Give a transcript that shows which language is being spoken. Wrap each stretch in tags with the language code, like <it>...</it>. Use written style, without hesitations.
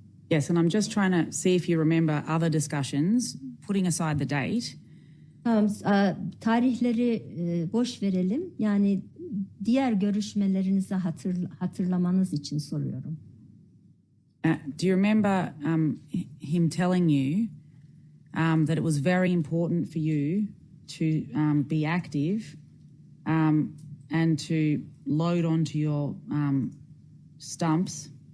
<en>Yes, and I'm just trying to see if you remember other discussions, putting aside the date.</en> <tr>Tamam, tarihleri boş verelim. Yani diğer görüşmelerinizi hatırlamanız için soruyorum.</tr> <en>Do you remember him telling you that it was very important for you to be active and to load onto your stumps?</en>